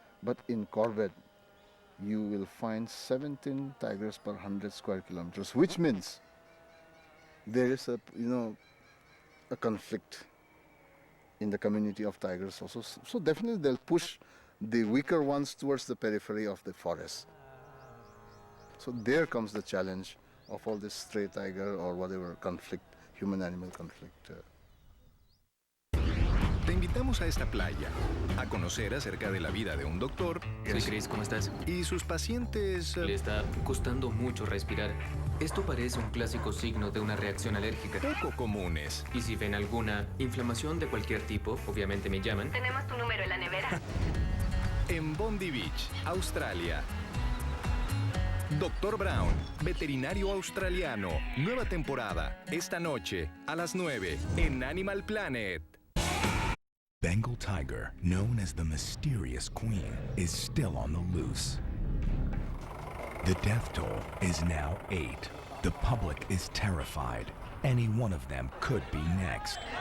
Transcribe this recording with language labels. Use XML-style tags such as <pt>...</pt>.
<en>But in Corbett, you will find 17 tigers per 100 square kilometers, which means there is a conflict in the community of tigers also. So definitely they'll push the weaker ones towards the periphery of the forest. So there comes the challenge of all this stray tiger or whatever conflict, human-animal conflict.</en> <es>Te invitamos a esta playa a conocer acerca de la vida de un doctor. Soy Chris, ¿cómo estás? Y sus pacientes. Le está costando mucho respirar. Esto parece un clásico signo de una reacción alérgica. Poco comunes. Y si ven alguna inflamación de cualquier tipo, obviamente me llaman. Tenemos tu número en la nevera. En Bondi Beach, Australia. Dr. Brown, veterinario australiano. Nueva temporada, esta noche, a las 9, en Animal Planet.</es> <en>Bengal tiger, known as the mysterious queen, is still on the loose. The death toll is now 8. The public is terrified. Any one of them could be next.</en>